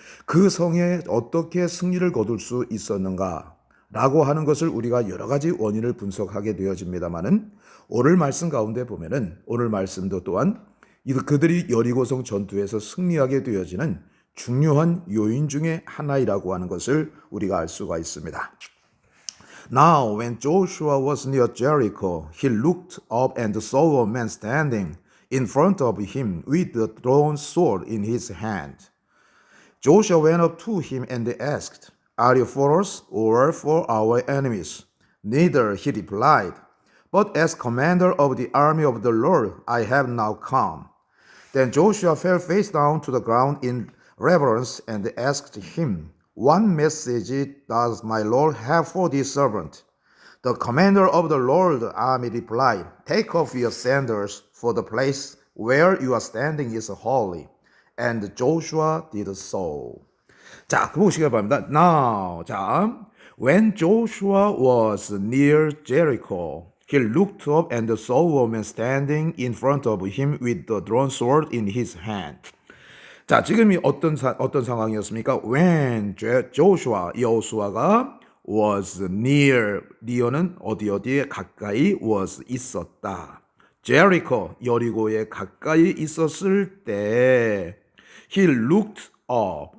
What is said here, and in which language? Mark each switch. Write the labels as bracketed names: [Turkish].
[Korean] 그 성에 어떻게 승리를 거둘 수 있었는가라고 하는 것을 우리가 여러 가지 원인을 분석하게 되어집니다만은 오늘 말씀 가운데 보면은 오늘 말씀도 또한 그들이 여리고성 전투에서 승리하게 되어지는 중요한 요인 중에 하나이라고 하는 것을 우리가 알 수가 있습니다. [English] Now, when Joshua was near Jericho, he looked up and saw a man standing in front of him with a drawn sword in his hand. Joshua went up to him and asked, "Are you for us or for our enemies?" "Neither," he replied, "but as commander of the army of the Lord, I have now come." Then Joshua fell face down to the ground in reverence and asked him, "What message does my Lord have for this servant?" The commander of the Lord's army replied, "Take off your sandals, for the place where you are standing is holy." And Joshua did so. [Korean] 자, 그 보시기 바랍니다. [English] Now, 자, when Joshua was near Jericho, he looked up and saw a man standing in front of him with the drawn sword in his hand. [Korean] 자, 지금이 어떤 상황이었습니까? [English] When Joshua, [Korean] 여호수아가 was near는 어디에 가까이 was 있었다. Jericho, 여리고에 가까이 있었을 때 [English] he looked up.